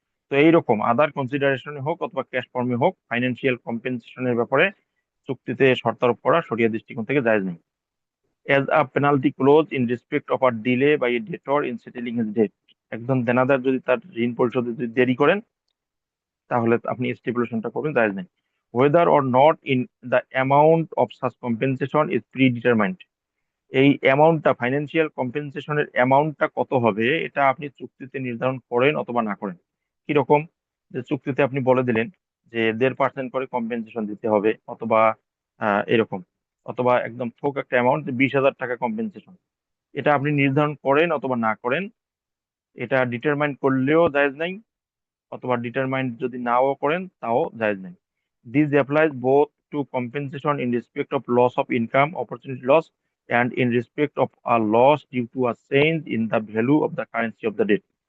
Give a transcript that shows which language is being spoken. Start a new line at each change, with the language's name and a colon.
Bangla: তো এইরকম আদার কনসিডারেশনে হোক অথবা ক্যাশ ফর্মে হোক, ফাইন্যান্সিয়াল কম্পেনসেশনের ব্যাপারে চুক্তিতে শর্তারোপ করা শরিয়া দৃষ্টিকোণ থেকে জায়েজ নেই।
English: as a penalty clause in respect of or delay by a debtor in settling his debt,
Bangla: একজন দেনাদার যদি তার ঋণ পরিশোধে যদি দেরি করেন, তাহলে আপনি স্টিপুলেশনটা করবেন, জায়েজ নেই।
English: whether or not in the amount of such compensation is predetermined.
Bangla: এই অ্যামাউন্টটা, ফাইন্যান্সিয়াল কম্পেনসেশনের অ্যামাউন্টটা কত হবে, এটা আপনি চুক্তিতে নির্ধারণ করেন অথবা না করেন। কিরকম? যে চুক্তিতে আপনি বলে দিলেন যে 1.5% করে কম্পেনসেশন দিতে হবে, অথবা এরকম, অথবা একদম থোক একটা অ্যামাউন্ট 20,000 টাকা কম্পেনসেশন। এটা আপনি নির্ধারণ করেন অথবা না করেন, এটা ডিটারমাইন করলেও জায়েজ নাই, অথবা ডিটারমাইন যদি নাও করেন তাও জায়েজ নাই।
English: This applies both to compensation in respect of loss of income, opportunity loss, and in respect of a loss due to a change in the value of the currency of the debt.